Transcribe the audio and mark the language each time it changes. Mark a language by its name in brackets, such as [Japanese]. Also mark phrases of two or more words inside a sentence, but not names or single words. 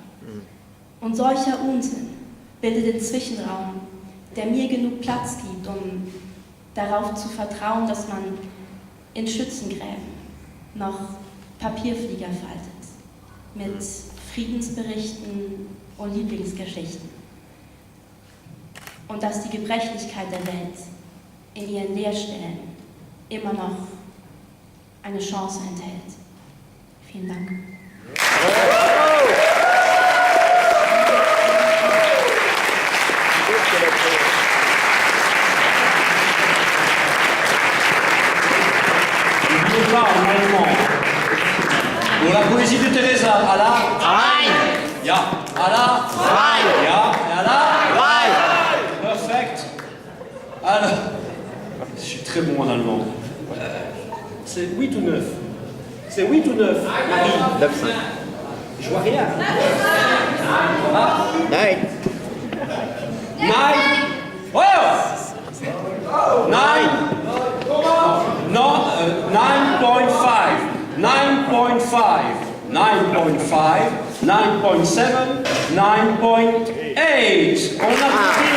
[German] Und solcher Unsinn bildet den Zwischenraum, der mir genug Platz gibt, um darauf zu vertrauen, dass man in Schützengräben noch Papierflieger faltet, mit Friedensberichten und Lieblingsgeschichten. Und dass die Gebrechlichkeit der Welt in ihren Leerstellen immer noch eine Chance enthält. Vielen Dank. [French] Pour la poésie de Teresa, à la Rein! ja, à la Rein! ja, et à la Rein! perfect. Alors, je suis très bon en allemand. C'est 8 ou 9? C'est 8 ou 9, Marie? 9-5. Je vois rien. Nein! [English] Nine. Oh! Nine. No, 9.5. [French] 9.5. 9.5. 9.7. 9.8. On applaudit.